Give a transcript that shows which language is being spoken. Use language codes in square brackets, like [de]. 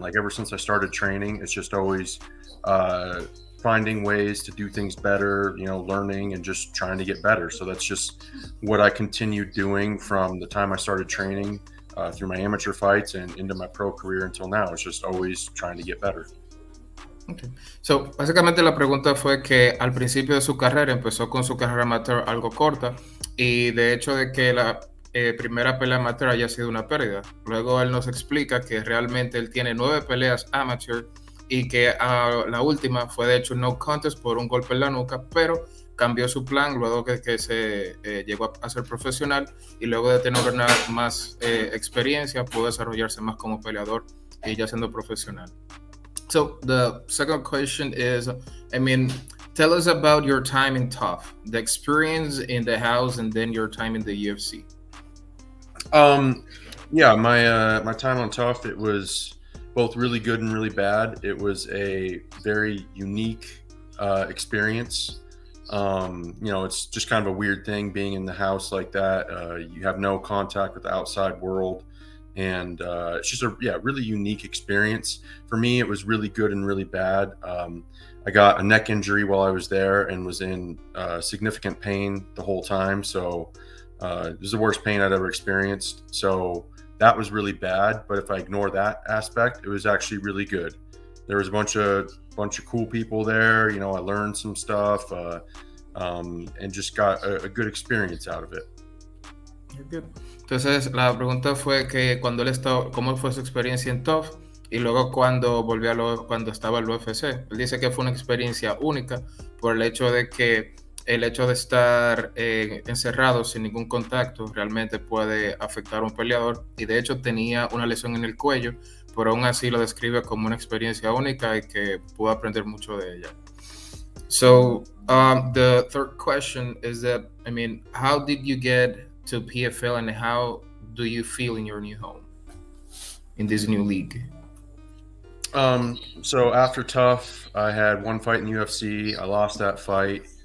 [en] Like ever since I started training, it's just always finding ways to do things better, learning and just trying to get better. So that's just what I continued doing from the time I started training through my amateur fights and into my pro career until now. It's just always trying to get better. Okay. [es] So, básicamente la pregunta fue que al principio de su carrera empezó con su carrera amateur algo corta y de hecho de que la primera pelea amateur haya sido una pérdida. Luego él nos explica que realmente él tiene 9 peleas amateur y que la última fue de hecho un no contest por un golpe en la nuca, pero cambió su plan luego que se llegó a ser profesional y luego de tener una más experiencia pudo desarrollarse más como peleador y ya siendo profesional. [en] So the second question is, I mean, tell us about your time in Tough, the experience in the house, and then your time in the UFC. Yeah, my time on Tough, it was both really good and really bad. It was a very unique experience. It's just kind of a weird thing being in the house like that. You have no contact with the outside world, and it's just a really unique experience. For me, it was really good and really bad. I got a neck injury while I was there and was in significant pain the whole time. So it was the worst pain I'd ever experienced. So that was really bad. But if I ignore that aspect, it was actually really good. There was a bunch of cool people there. I learned some stuff and just got a good experience out of it. Good. [es] Entonces, la pregunta fue que cuando él estaba, cómo fue su experiencia en TOF y luego cuando volvió cuando estaba en el UFC. Él dice que fue una experiencia única por el hecho de que el hecho de estar encerrado sin ningún contacto realmente puede afectar a un peleador y de hecho tenía una lesión en el cuello, pero aún así lo describe como una experiencia única y que pudo aprender mucho de ella. [en] So the third question is that, I mean, how did you get to PFL and how do you feel in your new home, in this new league? So after Tough, I had 1 fight in UFC. I lost that fight.